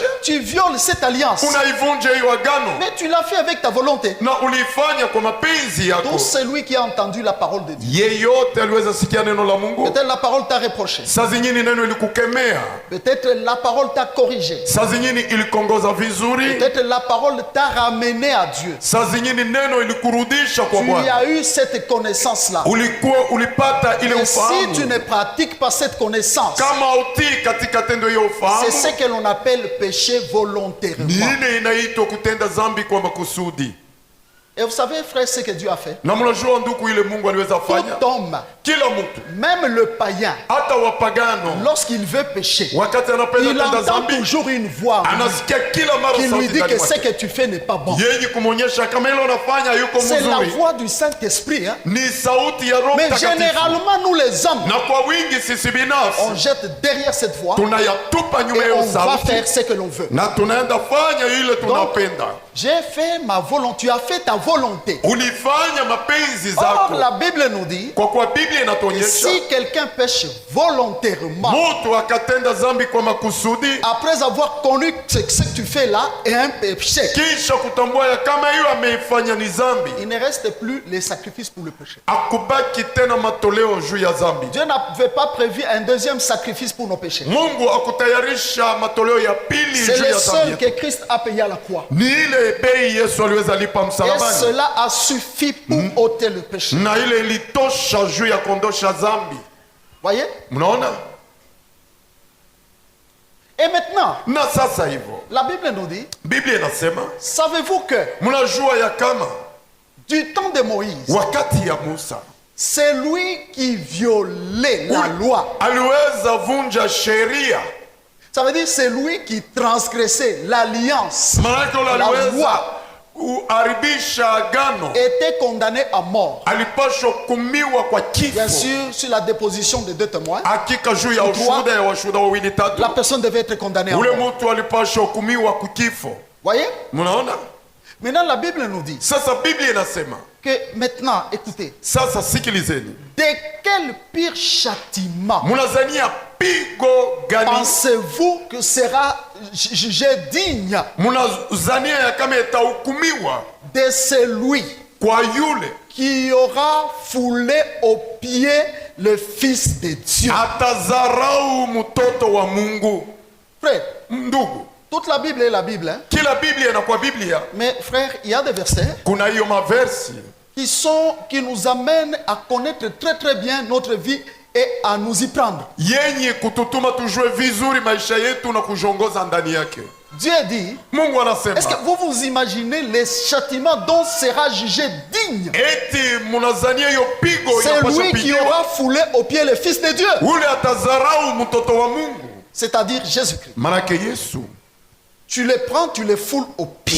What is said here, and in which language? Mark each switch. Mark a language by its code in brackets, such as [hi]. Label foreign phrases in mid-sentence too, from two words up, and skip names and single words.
[fr] tu violes cette alliance. [sw] unaivunja hiyo agano, [fr] Mais tu l'as fait avec ta volonté. [sw] na uliifanya kwa mapenzi yako. [fr] Tout celui qui a entendu la parole de Dieu. [sw] Yeyote aliweza sikia neno la Mungu. [fr] Peut-être la parole t'a reproché. [sw] Saa zingine neno ilikukemea, [fr] Peut-être la parole t'a corrigé. [sw] saa zingine ilikongoza vizuri, [fr] Peut-être la parole t'a ramené à Dieu. [sw] saa zingine neno ilikurudisha kwa [fr] Tu [sw] Bwana. [fr] as eu cette connaissance-là. [sw] Ulipata ile [fr] Et si tu [sw] ufahamu. [fr] ne pratiques pas cette connaissance, [sw] Kama utii katika tendo hiyo [fr] c'est ce [sw] ufahamu, [fr] que l'on appelle péché volontairement. [sw] ni ile inaitwa kutenda zambi kwa makusudi. [fr] Et vous savez, frère, ce que Dieu a fait. [sw] Na mnajua ndugu, ile Mungu aliweza fanya, [fr] Tout homme, [sw] kila mtu, [fr] même le païen, [sw] hata wapagano, [fr] lorsqu'il veut pécher, [sw] wakati anapenda [fr] il [sw] kutenda [fr] entend [sw] zambi, [fr] toujours une voix [sw] anasikia kila mara [fr] qui lui [sw] sauti [fr] dit [sw] ndani [fr] que ce [sw] mwake [fr] que tu fais n'est pas bon. [sw] yenye kumwonyesha kama ile unafanya yuko [fr] C'est la [sw] mzuri. [fr] voix du Saint-Esprit. Hein? [sw] Ni sauti ya Roho [fr] Mais [sw] Mtakatifu. [fr] généralement, nous les hommes, [sw] Na kwa wingi sisi binafsi [fr] on jette derrière cette voix [sw] tunayatupa nyuma [fr] et [sw] ya [fr] on [sw] hiyo [fr] va [sw] sauti [fr] faire ce que l'on veut. [sw] na tunaenda fanya ile tunapenda. [fr] J'ai fait ma volonté, tu as fait ta volonté. [sw] Ulifanya mapenzi [fr] Or, [sw] zako. [fr] la Bible nous dit, [sw] Kwa kuwa Biblia inatuonyesha [fr] si quelqu'un pêche volontairement, [sw] mtu akatenda zambi kwa makusudi, [fr] après avoir connu ce que tu fais là est un péché, [sw] kisha kutambua ya kama hiyo ameifanya ni zambi, [fr] il ne reste plus les sacrifices pour le péché. [sw] akubaki tena matoleo juu ya zambi. [fr] Dieu n'avait pas prévu un deuxième sacrifice pour nos péchés. [sw] Mungu akutayarisha matoleo ya pili [fr] C'est [sw] juu [fr] le [sw] ya [fr] seul [sw] zambi. [fr] que Christ a payé à la croix. [sw] Ni ile bei Yesu aliweza lipa [fr] Et [sw] msalabani, [fr] cela a suffi pour ôter le péché. [sw] na ile ilitosha juu ya kuondosha zambi. [fr] Voyez? [sw] Mnaona? [fr] Et maintenant, [sw] Na sasa hivyo [fr] la Bible nous dit, [sw] Biblia inasema, [fr] savez-vous que [sw] mnajua ya kama [fr] du temps de Moïse, [sw] wakati ya Musa [fr] c'est lui qui violait la loi. [sw] aliweza vunja sheria, [fr] Ça veut dire c'est lui qui transgressait l'alliance, [sw] maanake ule [fr] la [sw] aliweza [fr] loi, [sw] kuharibisha agano, [fr] était condamné à mort. [sw] alipashwa kumiwa kwa [fr] Bien [sw] kifo. [fr] sûr, sur la déposition de 2 témoins, [sw] Hakika juu ya ushuhuda ya washuhuda wawili tatu, [fr] la personne devait être condamnée à [sw] ule [fr] mort. [sw] mtu alipashwa kumiwa kwa kifo. [fr] Voyez? [sw] Mnaona? [fr] Maintenant, la Bible nous dit [sw] Sasa Biblia inasema, [fr] que maintenant, écoutez, [sw] sasa sikilizeni, [fr] de quel pire châtiment [sw] mnazania pigo gani? [fr] pensez-vous que sera jugé digne [sw] Mnazania ya kama itahukumiwa [fr] de celui [sw] kwa yule [fr] qui aura foulé aux pieds le Fils de Dieu? [sw] atazarau mtoto wa Mungu? [fr] Frère, [sw] Ndugu, [fr] toute la Bible est la Bible, hein? [sw] kila Biblia inakuwa Biblia. [fr] Mais frère, il y a des versets [sw] Kuna hiyo maversi [fr] qui nous amènent à connaître très très bien notre vie et à nous y prendre. [sw] yenye kututuma tujue vizuri maisha yetu na kujongoza ndani yake. [fr] Dieu dit, [sw] Mungu anasema, [fr] est-ce que vous vous imaginez les châtiments dont sera jugé digne [sw] eti mnazania hiyo pigo [fr] c'est [sw] inapaswa [fr] lui qui [sw] pigiwa [fr] aura foulé aux pieds le Fils de Dieu, [sw] ule atazarau mtoto wa Mungu, [fr] c'est-à-dire Jésus-Christ. [sw] manake Yesu [fr] Tu le prends, tu le foules aux pieds.